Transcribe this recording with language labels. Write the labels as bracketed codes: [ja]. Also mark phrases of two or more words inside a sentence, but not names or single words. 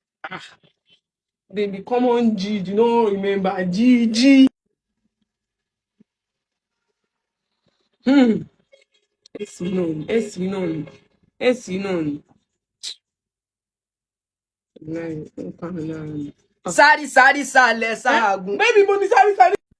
[en] Ah, baby, come on, G, you don't remember, G, G. Hmm. [yo] Èsì náà ni, èsì náà ni, èsì náà ni. Láì, ó pa mi lára ni. Ah. Sáré, sáré, sálẹ̀, Eh, sáàgùn. baby, mo ní sáré, sáré.